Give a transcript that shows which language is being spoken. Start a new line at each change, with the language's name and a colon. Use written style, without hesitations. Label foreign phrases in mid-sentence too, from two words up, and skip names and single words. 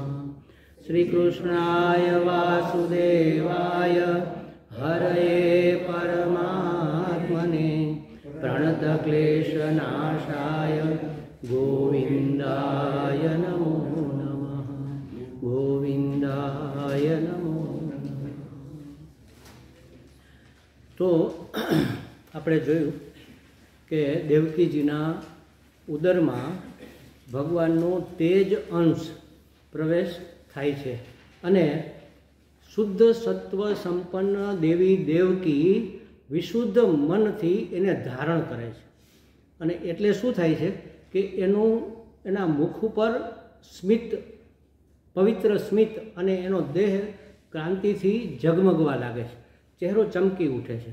Sanskrit: श्रीकृष्णाय वासुदेवाय हरये परमात्मने प्रणतक्लेशनाशाय गोविन्दाय नमो नमः गोविन्दाय नमो नमः।
Gujarati: तो આપણે જોયું કે દેવકીજીના ઉદરમાં ભગવાનનો તેજ અંશ પ્રવેશ થાય છે અને શુદ્ધ સત્વ સંપન્ન દેવી દેવકી વિશુદ્ધ મનથી એને ધારણ કરે છે અને એટલે શું થાય છે કે એના મુખ ઉપર સ્મિત પવિત્ર સ્મિત અને એનો દેહ ક્રાંતિથી ઝગમગવા લાગે છે, ચહેરો ચમકી ઉઠે છે.